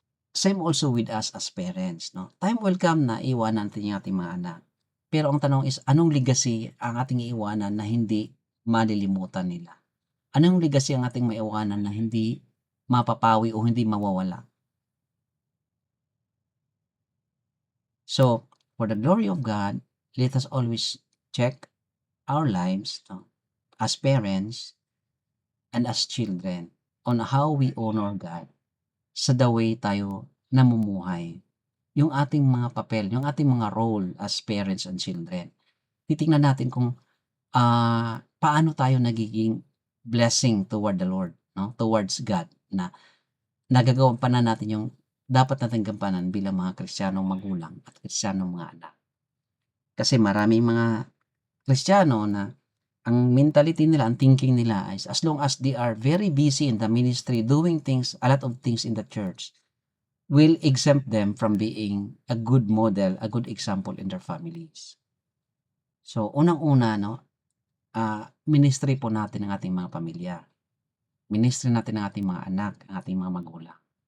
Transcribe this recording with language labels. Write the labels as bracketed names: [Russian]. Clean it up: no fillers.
[English] Same also with us as parents, no? Time will come [Filipino] na iwanan natin yung ating mga anak. Pero ang tanong is, anong legacy ang ating iiwanan na hindi malilimutan nila? Anong legacy ang ating maiiwanan na hindi mapapawi o hindi mawawala? [English] So, for the glory of God, let us always check our lives, no, as parents and as children on how we honor God sa the way [Filipino] tayo namumuhay. Yung ating mga papel, yung ating mga role [English] as parents and children. [Filipino] Titingnan natin kung paano tayo nagiging blessing [English] toward the Lord, [Filipino] no? Towards God, na nagagawan pa na natin yung dapat nating gampanan bilang mga Kristiyanong magulang at Kristiyanong mga anak. Kasi maraming mga Kristiyano na ang mentality nila, ang thinking nila [English] is as long as they are very busy in the ministry, doing things, a lot of things in the church, will exempt them from being a good model, a good example in their families. [Filipino] So, unang-una, no, ministry po natin ang ating mga pamilya. Ministry natin ang ating mga anak, ang ating mga magulang.